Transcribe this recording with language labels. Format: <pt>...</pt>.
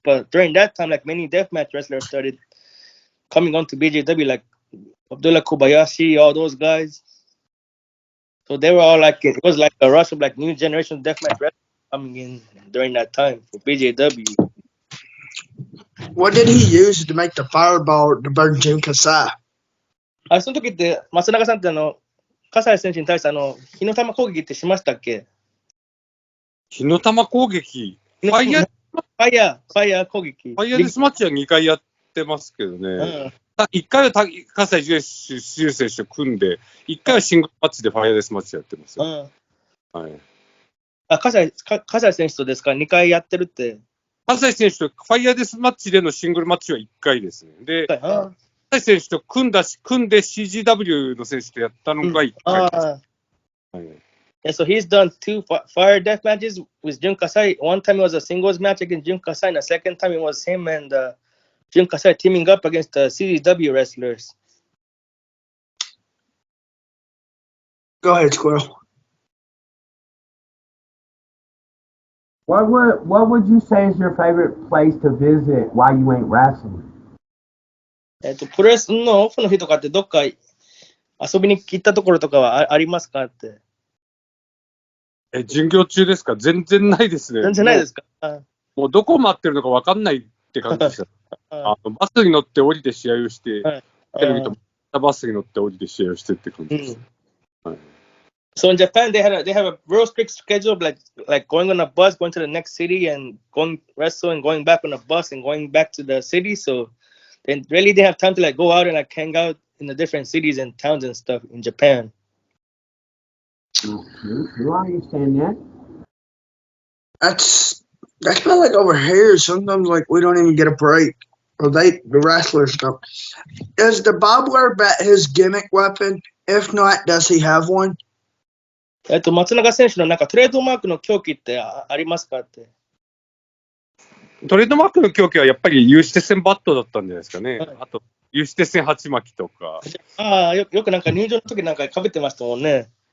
<en>But during that time, like many deathmatch wrestlers started coming on to BJW, like Abdullah Kobayashi, all those guys. So they were all like, it was like a rush of like new generation deathmatch wrestlers coming in during that time for BJW. What did he use to make the fireball to burn Jun Kasai?</en> <ja>その時って松永さんって葛西選手に対して火の玉攻撃ってしましたっけ？火の玉攻撃、ファイヤー攻撃。ファイヤーデスマッチは2回やってますけどね。1回は葛西潤選手と組んで、1回はシングルマッチでファイヤーデスマッチやってますよ。はい。葛西選手とですか2回やってるって。葛西選手とファイヤーデスマッチでのシングルマッチは1回ですね。で、葛西選手と組んで CGW の選手とやったのが1回です。</ja> <en>Yeah, so he's done 2 fire death matches with Jun Kasai. One time it was a singles match against Jun Kasai, and the second time it was him and Jun Kasai teaming up against the CGW wrestlers. Go ahead, Squirrel. What would you say is your favorite place to visit while you ain't wrestling?</en> <ja>プロレスのオフの日とかってどっか遊びに行ったところとかはありますかって。巡業中ですか？全然ないですね。全然ないですか？もうどこ待ってるのか分かんないって感じでした。バスに乗って降りて試合をして、テレビとバスに乗って降りて試合をしてって感じです。</ja> <en>So in Japan, they have a real strict schedule, like going on a bus, going to the next city, and going wrestle, and going back on a bus, and going back to the city. So they really didn't have time to like go out and like hang out in the different cities and towns and stuff in Japan. You understand that? That's kind of like over here. Sometimes like we don't even get a break, or the wrestlers don't. Is the barbed wire bat his gimmick weapon? If not, does he have one?</en> <ja>松永選手のなんかトレードマークの凶器ってありますかって。トレードマークの凶器はやっぱり有刺鉄線バットだったんじゃないですかね。あと有刺鉄線鉢巻きとか。よくなんか入場の時なんか被ってましたもんね。</ja>